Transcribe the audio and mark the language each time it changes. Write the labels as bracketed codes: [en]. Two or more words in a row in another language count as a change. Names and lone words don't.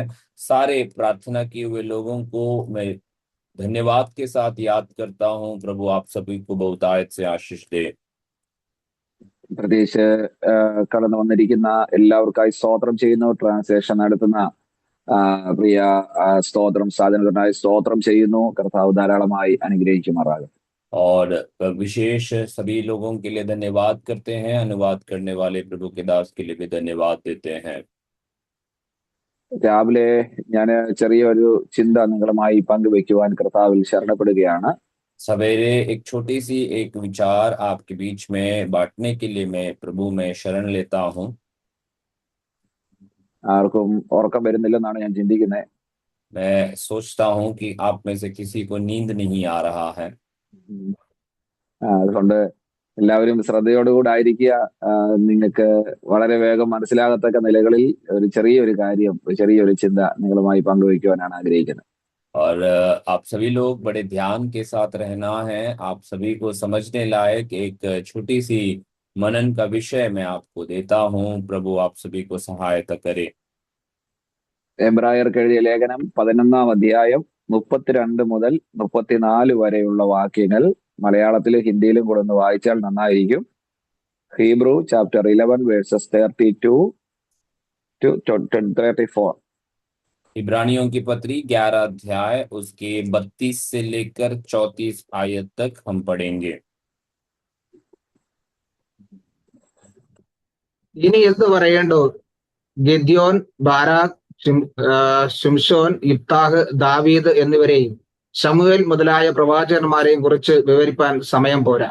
[hi] सारे प्रार्थना किए हुए लोगों को मैं धन्यवाद के साथ याद करता हूँ। प्रभु आप सभी को बहुतायत से आशीष दे। [ml] പ്രത്യേകിച്ച് കടന്നു വന്നിരിക്കുന്ന എല്ലാവർക്കായി സ്തോത്രം ചെയ്യുന്നു. ട്രാൻസ്ലേഷൻ നടത്തുന്ന പ്രിയ സ്തോത്രം സാധനത്തിനായി സ്തോത്രം ചെയ്യുന്നു. കർത്താവ് ധാരാളമായി അനുഗ്രഹിക്കുമാറാകും. [hi] और विशेष सभी लोगों के लिए धन्यवाद करते हैं। अनुवाद करने वाले प्रभु के दास के लिए भी धन्यवाद देते हैं। [ml] രാവിലെ ഞാൻ ചെറിയൊരു ചിന്ത നിങ്ങളുമായി പങ്കുവെക്കുവാൻ കർത്താവിൽ ശരണപ്പെടുകയാണ്. [hi] सवेरे एक छोटी सी एक विचार आपके बीच में बांटने के लिए मैं प्रभु में शरण लेता हूँ। [ml] ആർക്കും ഉറക്കം വരുന്നില്ലെന്നാണ് ഞാൻ ചിന്തിക്കുന്നത്. [hi] मैं सोचता हूँ कि आप में से किसी को नींद नहीं आ रहा है। [ml] അതുകൊണ്ട് എല്ലാവരും ശ്രദ്ധയോടുകൂടെ ആയിരിക്കുക. നിങ്ങൾക്ക് വളരെ വേഗം മനസ്സിലാകത്തക്ക നിലകളിൽ ഒരു ചെറിയൊരു കാര്യം, ചെറിയൊരു ചിന്ത നിങ്ങളുമായി പങ്കുവയ്ക്കുവാനാണ് ആഗ്രഹിക്കുന്നത്. [hi] और आप सभी लोग बड़े ध्यान के साथ रहना है। आप सभी को समझने लायक एक छोटी सी मनन का विषय मैं आपको देता हूँ। प्रभु आप सभी को सहायता करे। [ml] എബ്രായർക്ക് എഴുതിയ ലേഖനം 11-ാം അധ്യായം 32 മുതൽ 34 വരെയുള്ള വാക്യങ്ങൾ മലയാളത്തിലും ഹിന്ദിയിലും കൂടെ ഒന്ന് വായിച്ചാൽ നന്നായിരിക്കും. [en] Hebrew chapter 11 verses 32 to 34. [hi] इब्रानियों की पत्री 11 अध्याय उसके 32 से लेकर 34 आयत तक हम पढ़ेंगे। [ml] ഇനി എന്ത് പറയേണ്ടോ? ഗിദ്യോൻ, ബാരാഖ്, ശിംശോൻ, ഇബ്താഹ്, ദാവീദ് എന്നിവരെയും ശമൂവേൽ മുതലായ പ്രവാചകന്മാരെയും കുറിച്ച് വിവരിപ്പാൻ സമയം പോരാ.